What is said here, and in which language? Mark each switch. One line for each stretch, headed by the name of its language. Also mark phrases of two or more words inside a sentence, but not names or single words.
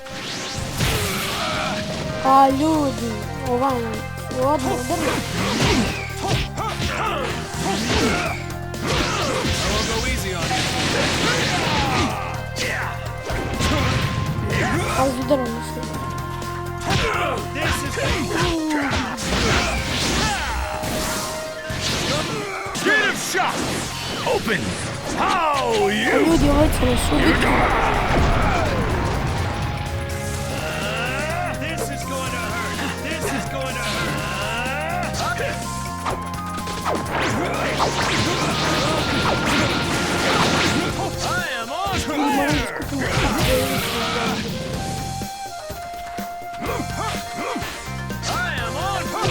Croatian: a ljudi, ovaj nam se odmah drži.
English: I'll go easy on you.
Croatian: Ali drži se.
English: Get him shot! Open! How you?
Croatian: Ljudi, ovaj će nas ubiti.
English: This is going to hurt. This is going to hurt. I am on fire! I am on